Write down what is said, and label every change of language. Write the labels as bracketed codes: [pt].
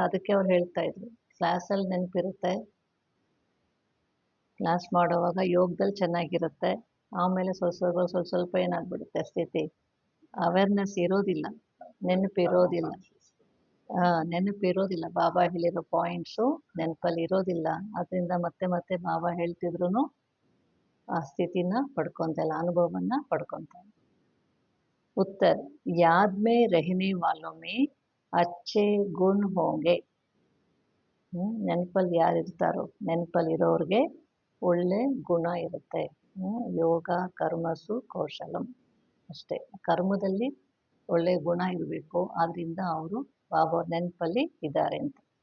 [kn] ಅದಕ್ಕೆ ಅವ್ರು ಹೇಳ್ತಾ ಇದ್ರು, ಕ್ಲಾಸಲ್ಲಿ ನೆನಪಿರುತ್ತೆ, ಕ್ಲಾಸ್ ಮಾಡುವಾಗ ಯೋಗದಲ್ಲಿ ಚೆನ್ನಾಗಿರುತ್ತೆ, ಆಮೇಲೆ ಸ್ವಲ್ಪ ಏನಾಗ್ಬಿಡುತ್ತೆ ಸ್ಥಿತಿ, ಅವೇರ್ನೆಸ್ ಇರೋದಿಲ್ಲ, ನೆನಪಿರೋದಿಲ್ಲ. ನೆನಪಿರೋದಿಲ್ಲ, ಬಾಬಾ ಹೇಳಿರೋ ಪಾಯಿಂಟ್ಸು ನೆನಪಲ್ಲಿ ಇರೋದಿಲ್ಲ. ಅದರಿಂದ ಮತ್ತೆ ಮತ್ತೆ ಬಾಬಾ ಹೇಳ್ತಿದ್ರು ಆ ಸ್ಥಿತಿನ ಪಡ್ಕೊತಲ್ಲ, ಅನುಭವವನ್ನು ಪಡ್ಕೊತಾರೆ. [hi] उत्तर: याद में रहने वालों में अच्छे गुण होंगे. [kn] ನೆನಪಲ್ಲಿ ಯಾರು ಇರ್ತಾರೋ, ನೆನಪಲ್ಲಿರೋರಿಗೆ ಒಳ್ಳೆ ಗುಣ ಇರುತ್ತೆ. ಯೋಗ ಕರ್ಮಸು ಕೌಶಲಂ, ಅಷ್ಟೇ. ಕರ್ಮದಲ್ಲಿ ಒಳ್ಳೆ ಗುಣ ಇರಬೇಕು, ಆದ್ದರಿಂದ ಅವರು ಬಾಬಾ ನೆನಪಲ್ಲಿ ಇದ್ದಾರೆ ಅಂತ.